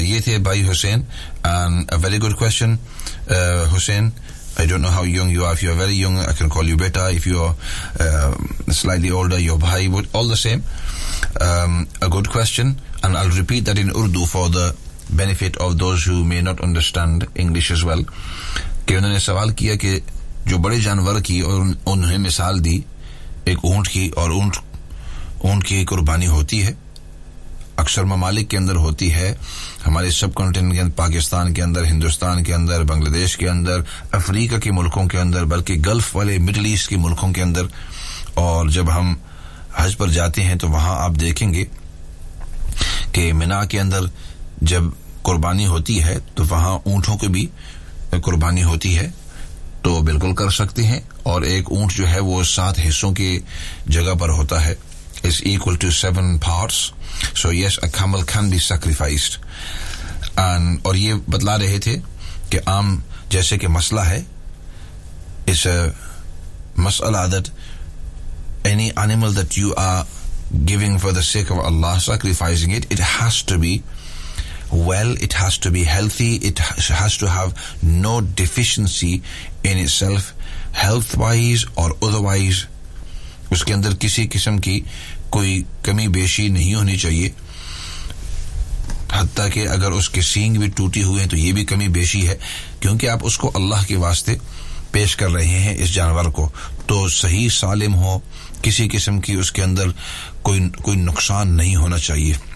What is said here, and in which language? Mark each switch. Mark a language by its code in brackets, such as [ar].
[en] Ye the Bhai Hussain, and a very good question, Hussain. I don't know how young you are. If you are very young, I can call you beta. If you are slightly older, your Bhai would all the same. A good question, and I'll repeat that in Urdu for the benefit of those who may not understand English as well. [ur] Ke unhone sawal kiya ke jo bade janwar ki unhone misal di ek oont ki aur oont اون کی قربانی ہوتی ہے اکثر ممالک کے اندر ہوتی ہے ہمارے سب کانٹیننٹ کے اندر پاکستان کے اندر ہندوستان کے اندر بنگلہ دیش کے اندر افریقہ کے ملکوں کے اندر بلکہ گلف والے مڈل ایسٹ کے ملکوں کے اندر اور جب ہم حج پر جاتے ہیں تو وہاں آپ دیکھیں گے کہ منا کے اندر جب قربانی ہوتی ہے تو وہاں اونٹوں کے بھی قربانی ہوتی ہے تو بالکل کر سکتے ہیں اور ایک اونٹ جو ہے وہ سات حصوں کی جگہ پر ہوتا ہے [en] is equal to seven parts. So yes, a camel can be sacrificed. And [ur] aur ye batla rahe the ki aam jaise ki masla hai, [en] it's a masala that any animal that you are giving for the sake of Allah, sacrificing it, it has to be well, it has to be healthy, it has to have no deficiency in itself, health-wise or otherwise. [ur] اس کے اندر کسی قسم کی کوئی کمی بیشی نہیں ہونی چاہیے حتیٰ کہ اگر اس کے سینگ بھی ٹوٹی ہوئے ہیں تو یہ بھی کمی بیشی ہے کیونکہ آپ اس کو اللہ کے واسطے پیش کر رہے ہیں اس جانور کو تو صحیح سالم ہو کسی قسم کی اس کے اندر کوئی نقصان نہیں ہونا چاہیے